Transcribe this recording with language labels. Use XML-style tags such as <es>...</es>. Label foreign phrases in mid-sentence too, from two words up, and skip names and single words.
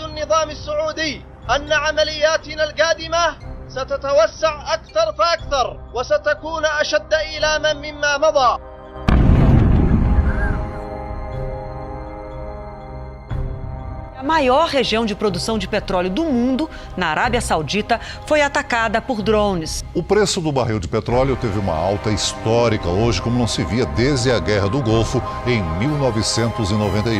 <ar>النظام السعودي أن عملياتنا القادمة ستتوسع أكثر فأكثر وستكون أشد إيلاما مما مضى.</ar> <pt>A maior região de produção de petróleo do mundo, na Arábia Saudita, foi atacada por drones. O preço do barril de petróleo teve uma alta histórica hoje, como não se via desde a Guerra do Golfo, em 1991.</pt>